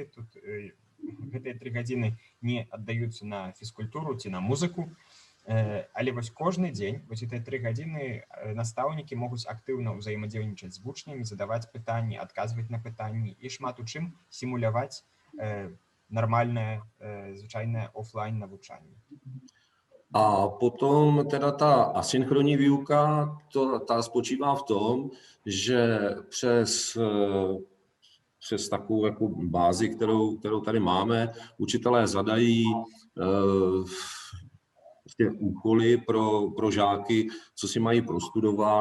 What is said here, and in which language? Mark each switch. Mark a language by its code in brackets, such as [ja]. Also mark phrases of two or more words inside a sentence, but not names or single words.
[be] Тут гэтыя 3 гадзіны не аддаюцца на фізкультуру ці на музыку. Але вось кожны дзень, вось гэтыя 3 гадзіны настаўнікі могуць актыўна ўзаемадзейнічаць з вучнямі, задаваць пытанні, адказваць на пытанні і шмат у чым сімуляваць нормальное, звычайное офлайн навучанне. [cs] A potom teda ta asynchronní výuka, ta spočívá v tom, že přes takovou jako bázi, kterou tady máme, učitelé zadají úkoly pro žáky, co si mají prostudovat.